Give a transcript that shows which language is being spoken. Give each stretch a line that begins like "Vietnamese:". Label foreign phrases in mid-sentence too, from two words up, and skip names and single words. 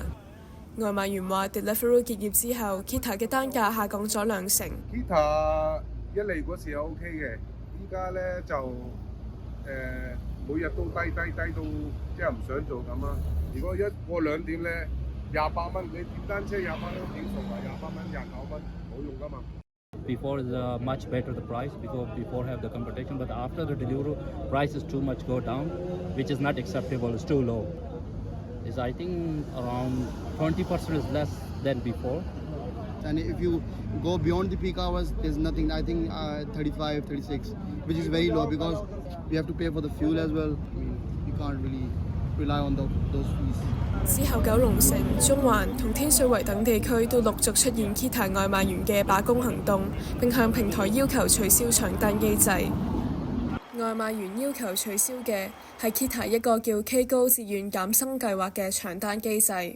Cantonese: 外賣員話 Deliveroo 結業之後 ，Kita 嘅單價下降咗20%。 Kita 一嚟嗰時係 OK 嘅，依家咧就每日都低到即係唔想做咁啦。如果一過2點咧，28蚊，你點單車28蚊點數啊？28蚊、29蚊冇用噶嘛。
English: Before is much better the price before have the competition, but after the Deliveroo prices too much go down, which is not acceptable. It's too low. Is I think around 20% is less than before. And if you go beyond the peak hours, there's nothing. I think 35, 36, which is very low because we have to pay for the fuel as well. I mean, you can't really rely on those fees.
Cantonese: 之後，九龍城、中環同天水圍等地區都陸續出現 Kita 外賣員嘅罷工行動，並向平台要求取消搶單機制。外賣員要求取消嘅係 Kita 一個叫 K 高自願減薪計劃嘅搶單機制。